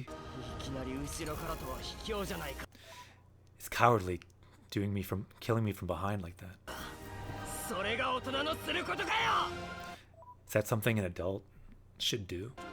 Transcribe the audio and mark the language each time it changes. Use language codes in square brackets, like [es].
[ja] いきなり後ろからとは卑怯じゃないか。 [en] It's cowardly, killing me from behind like that. [ja] それが大人のすることかよ。 [en] Is that something an adult should do?